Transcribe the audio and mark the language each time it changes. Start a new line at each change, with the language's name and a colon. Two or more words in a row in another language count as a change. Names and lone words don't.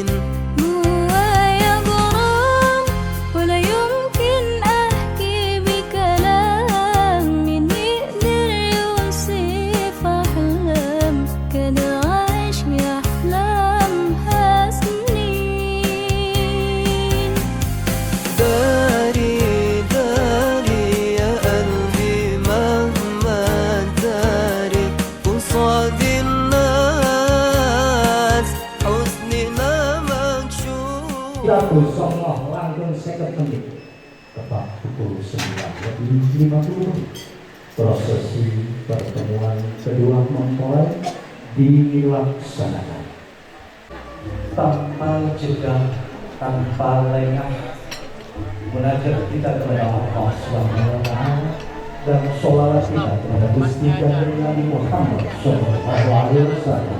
Arabic: جوايا غرام ولا يمكن أحكي بكلام، مين يقدر يوصف أحلام كان عايش بأحلامها سنين. داري داري يا قلبي مهما داري قصاد الناس حزننا مكشوف.
Indonesian: Rabu Songoh langkung 50 menit tepat pukul 9:50 prosesi pertemuan kedua mempelai dilaksanakan tanpa jeda, tanpa lengah, munajat kita kepada Allah
Arabic: سبحانه وتعالى
Indonesian: dan sholawat kita kepada Gusti Kanjeng Nabi Muhammad
Arabic: صلى الله عليه وسلم.